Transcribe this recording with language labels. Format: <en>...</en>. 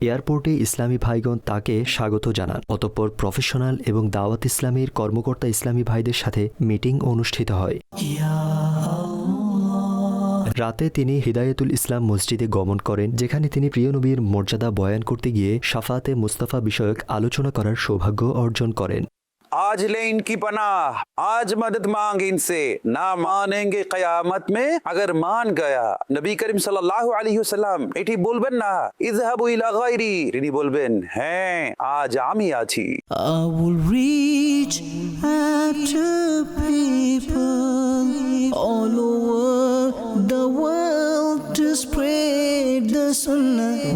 <bn>এয়ারপোর্টে ইসলামী ভাইগণ তাকে স্বাগত জানান। অতঃপর প্রফেশনাল এবং দাওয়াত ইসলামীর কর্মকর্তা ইসলামী ভাইদের সাথে মিটিং অনুষ্ঠিত হয়। রাতে তিনি হিদায়াতুল ইসলাম মসজিদে গমন করেন, যেখানে তিনি প্রিয় নবীর মর্যাদা বয়ান করতে গিয়ে শাফাতে মুস্তাফা বিষয়ক আলোচনা করার সৌভাগ্য অর্জন করেন।</bn> <hi>आज ले इनकी पनाह, आज मदद मांग इनसे, ना मानेंगे कयामत में अगर मान गया।</hi> <bn>नबी करीम सल्लल्लाहु अलैहि वसल्लम এটি বলবেন না</bn> <ar>ইযহাবু ইলা গায়রি,</ar> <bn>তিনি বলবেন হ্যাঁ আজ আমি আছি।</bn> <en>I will reach out to people all over the world to spread the sunnah.</en>